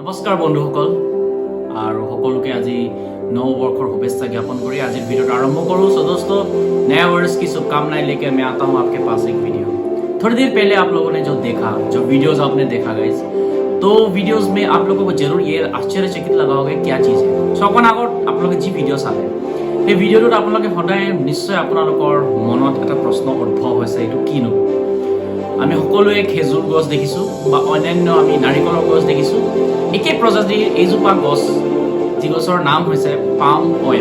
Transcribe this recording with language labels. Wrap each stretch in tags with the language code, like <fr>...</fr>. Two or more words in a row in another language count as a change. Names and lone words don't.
<as>নমস্কাৰ বন্ধুসকল আৰু সকলোকে আজি নৱবৰ্ষৰ শুভেচ্ছা জ্ঞাপন কৰি আজিৰ ভিডিঅ'টো আৰম্ভ करूँ।</as> <hi>सो दोस्तों, नया वर्ष की शुभकामनाएं लेकर मैं आता हूँ आपके पास एक वीडियो। थोड़ी देर पहले आप लोगों ने जो देखा, जो वीडियोस आपने देखा गाइस, तो वीडियोस में आप लोगों को जरूर ये आश्चर्यचकित लगा होगा क्या चीज़ है। सो अपन</hi> <as>আগত আপোনালোকে যি ভিডিঅ' চালে সেই ভিডিঅ'টোত আপোনালোকে সদায় নিশ্চয় আপোনালোকৰ মনত এটা প্ৰশ্ন উদ্ভৱ হৈছে, এইটো কিনো। আমি সকলোৱে খেজুৰ গছ দেখিছোঁ বা অন্যান্য আমি নাৰিকলৰ গছ দেখিছোঁ। একে প্ৰজাতিৰ এইজোপা গছ, যি গছৰ নাম হৈছে</as> <en>palm oil.</en>